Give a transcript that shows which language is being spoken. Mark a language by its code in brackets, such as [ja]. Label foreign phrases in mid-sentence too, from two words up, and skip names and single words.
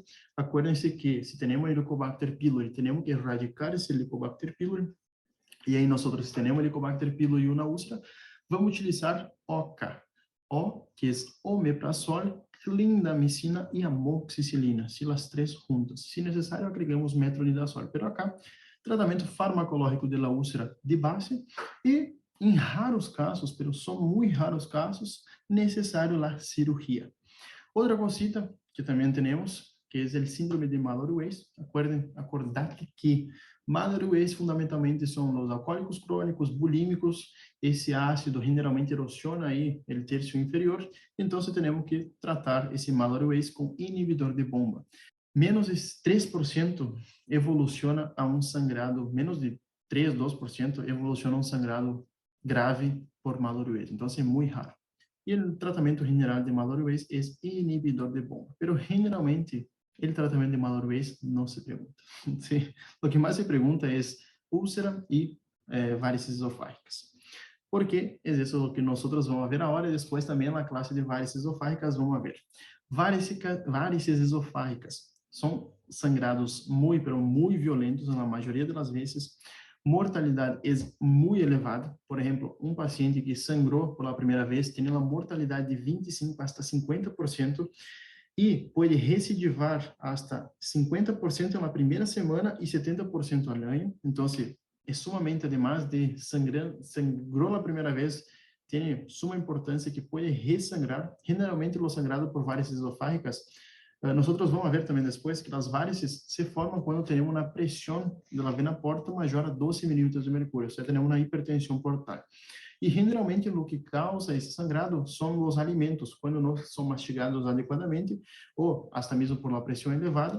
[es] Acuérdense que [pt] se temos Helicobacter pylori, temos que erradicar esse Helicobacter pylori. E aí nós, se temos Helicobacter pylori e uma úlcera, vamos utilizar OCA. O, que é omeprazol, clindamicina e amoxicilina, se as três juntas. Se necessário, agregamos metronidazol. [es] Pero acá, [pt] tratamento farmacológico [es] de la [pt] úlcera de base e, em raros casos, pero são muito raros casos, necessário a cirurgia. Outra cosita que também temos, que é o síndrome de Mallory-Weiss. [es] Acordate que [pt] Mallory-Weiss fundamentalmente são os alcoólicos crônicos, bulímicos. Esse ácido [es] generalmente erosiona [pt] aí o terço inferior, então temos que tratar esse Mallory-Weiss com inibidor de bomba. Menos de 3% evoluciona a um sangrado, menos de 3, 2% evoluciona a um sangrado grave por Mallory-Weiss. Então, é muito raro. E o tratamento general de Mallory-Weiss é inibidor de bomba. [es] Pero, generalmente, [pt] o tratamento de Mallory-Weiss não se pergunta. ¿Sí? O que mais se pergunta é [es] úlcera y varices esofágicas. Porque es eso lo que nosotros vamos a ver ahora y después también en la clase de varices esofágicas vamos a ver. Varices esofágicas son sangrados muy, pero muy violentos en la mayoría de las veces. [pt] Mortalidade é muito elevada. Por exemplo, um paciente que sangrou pela primeira vez tem uma mortalidade de 25 hasta 50% e pode recidivar hasta 50% na primeira semana e 70% ao ano. Então, é sumamente, [es] además de [pt] sangrou na primeira vez, tem suma importância que pode ressangrar. Generalmente, o sangrado por [es] varices esofágicas, [pt] nós vamos ver também depois que as varices se formam quando temos uma pressão da vena porta maior a 12 milímetros de mercúrio, ou seja, temos uma hipertensão portal. E generalmente o que causa esse sangrado são os alimentos, quando não são mastigados adequadamente, ou até mesmo por uma pressão elevada.